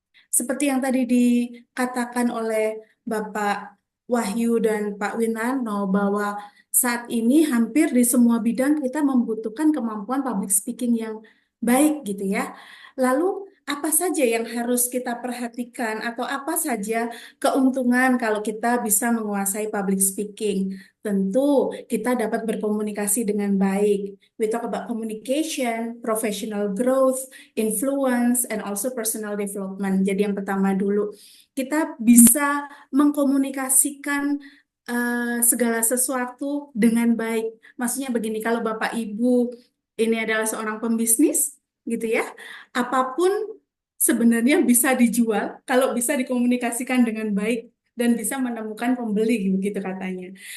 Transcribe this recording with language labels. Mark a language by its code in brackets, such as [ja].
[id] Seperti yang tadi dikatakan oleh Bapak Wahyu dan Pak Winarno, bahwa saat ini hampir di semua bidang kita membutuhkan kemampuan public speaking yang baik gitu ya. Lalu apa saja yang harus kita perhatikan atau apa saja keuntungan kalau kita bisa menguasai public speaking. Tentu kita dapat berkomunikasi dengan baik. [en] We talk about communication, professional growth, influence, and also personal development. [id] Jadi yang pertama dulu, kita bisa mengkomunikasikan segala sesuatu dengan baik. Maksudnya begini, kalau Bapak Ibu ini adalah seorang pembisnis, gitu ya, apapun sebenarnya bisa dijual kalau bisa dikomunikasikan dengan baik dan bisa menemukan pembeli, begitu katanya.